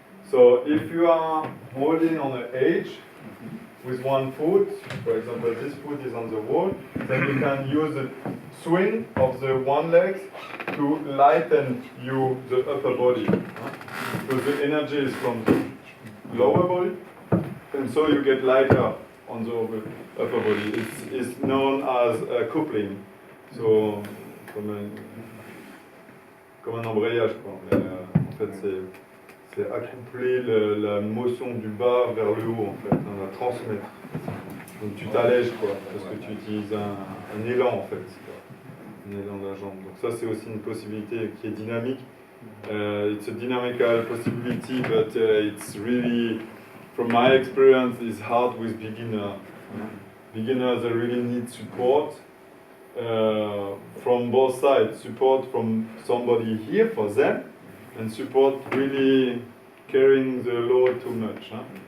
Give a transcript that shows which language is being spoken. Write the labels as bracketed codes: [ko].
[en] So if you are holding on an edge with one foot, for example this foot is on the wall, then you can use the swing of the one leg to lighten the upper body. Because the energy is from the lower body, and so you get lighter on the upper body. It's known as coupling. [fr] So comme un embrayage, quoi. Mais, en fait, c'est accoupler la motion du bas vers le haut, en fait, la transmettre. Donc tu t'allèges, quoi, parce que tu utilises un élan, en fait. en aidant la jambe. Donc ça c'est aussi une possibilité qui est dynamique. [en] It's a dynamical possibility, but it's really, from my experience, it's hard with beginners. Beginners they really need support from both sides. Support from somebody here for them, and support really carrying the load too much. Huh?